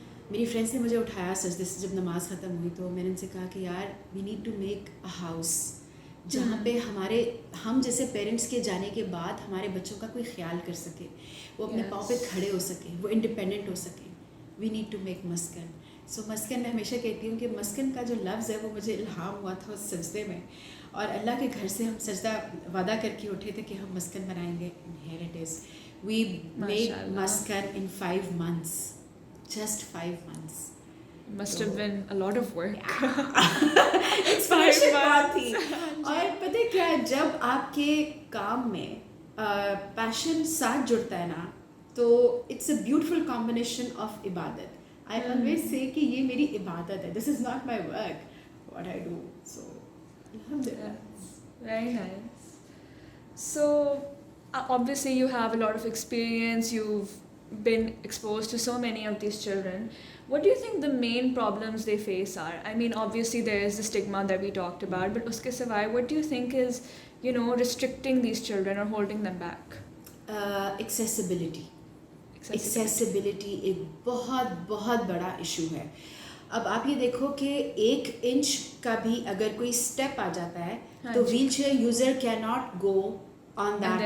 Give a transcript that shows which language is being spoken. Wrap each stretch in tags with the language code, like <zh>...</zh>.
<ur>میری فرینڈس نے مجھے اٹھایا سجدے سے جب نماز ختم ہوئی, تو میں نے ان سے کہا کہ یار</ur> <en>we need to make a house</en> <ur>جہاں پہ ہم جیسے پیرنٹس کے جانے کے بعد ہمارے بچوں کا کوئی خیال کر سکے, وہ اپنے پاؤں پہ کھڑے ہو سکیں, وہ انڈیپینڈنٹ ہو سکیں.</ur> <en>we need to make</en> <ur>مسکن. سو مسکن, میں ہمیشہ کہتی ہوں کہ مسکن کا جو لفظ ہے وہ مجھے الہام ہوا تھا اس سجدے میں, اور اللہ کے گھر سے ہم سجدہ وعدہ کر کے اٹھے تھے کہ ہم مسکن بنائیں گے.</ur> <en>Here it is. We made Muscat in 5 months. Just 5 months. Must have been a lot of work.</en> <ur>Inspiration بات تھی. اور پتہ کیا, جب آپ کے کام میں پیشن ساتھ جڑتا ہے نا, تو</ur> <en>it's a beautiful combination of</en> <ur>عبادت.</ur> <en>I always say</en> <ur>کہ یہ میری عبادت ہے.</ur> <en>This is not my work, what I do. So alhamdulillah. Very nice. So obviously you have a lot of experience, you've been exposed to so many of these children. What do you think the main problems they face are? I mean, obviously there is the stigma that we talked about, but</en> <ur>uske sivai</ur> <en>what do you think is, restricting these children or holding them back?</en> <ur>Accessibility ایک بہت بہت بڑا issue ہے. اب آپ یہ دیکھو کہ 1 انچ کا بھی اگر کوئی اسٹیپ آ جاتا ہے تو wheel chair user</ur> <en>Can not go on that.</en>